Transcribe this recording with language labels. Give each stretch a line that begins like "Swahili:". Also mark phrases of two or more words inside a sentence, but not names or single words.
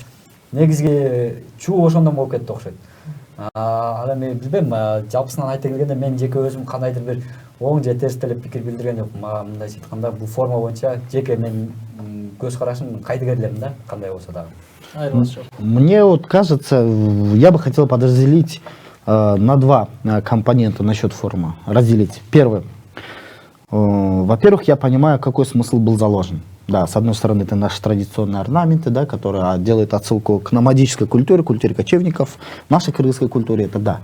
Kyrgyz: Негизги чуу ошондон болуп кетти окшойт. Ал эми билбейм, жалпысынан айта келгенде мен жеке өзүм кандайдыр бир оң же терс делеп пикир билдирген жокмун. Мага мындайча айтканда бул форма боюнча жеке мен көз карашым кайдыгерлем да, кандай болсо дагы. Айрылыш жок.
Russian: Мне вот кажется, я бы хотел подразделить на два компонента насчет формы. Разделить. Первый. Во-первых, я понимаю, какой смысл был заложен. Да, с одной стороны, это наши традиционные орнаменты, да, которые делают отсылку к номадической культуре, культуре кочевников, нашей кыргызской культуре, это да.